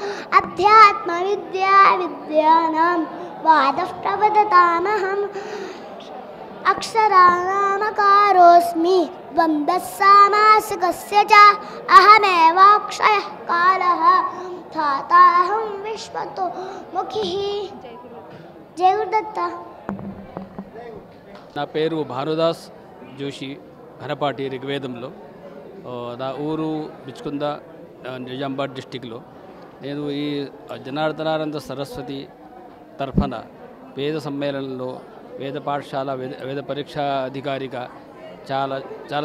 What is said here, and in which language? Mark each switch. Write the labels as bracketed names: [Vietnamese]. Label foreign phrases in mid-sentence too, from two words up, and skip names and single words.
[Sanskrit] अध्यात्मविद्यानां वादः प्रवदतामहम् अक्षराणामकारोऽस्मि द्वन्द्वः सामासिकस्य च अहमेवाक्षयः कालः धाताहं विश्वतो मुखिः जय गुरुदत्त [Telugu] నా పేరు భానుదాస్ జోషి ఘనపాటి ఋగ్వేదంలో నా ఊరు బిచ్కుంద నిజామాబాద్ డిస్టిక్లో నేను ఈ జనార్దనానంద సరస్వతి తరఫున వేద సమ్మేళనంలో వేద పాఠశాల వేద పరీక్షా అధికారిగా చాలా